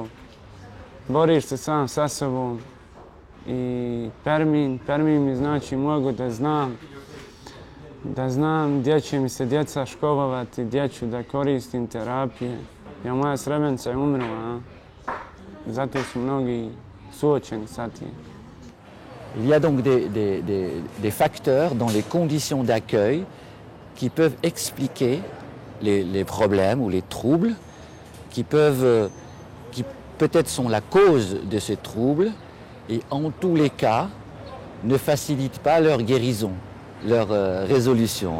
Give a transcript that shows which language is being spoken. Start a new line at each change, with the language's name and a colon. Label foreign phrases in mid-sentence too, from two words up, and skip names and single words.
Bosnian: Boriš se sam sa sobom i termin mi znači mnogo da znam gdje će mi se djeca školovati, gdje ću da koristim terapije. Jer moja srebrnica je umrla, zato su mnogi suočeni sa tim.
French: Il y a donc des facteurs dans les conditions d'accueil qui peuvent expliquer les problèmes ou les troubles, qui peut-être sont la cause de ces troubles et en tous les cas ne facilitent pas leur guérison, leur résolution.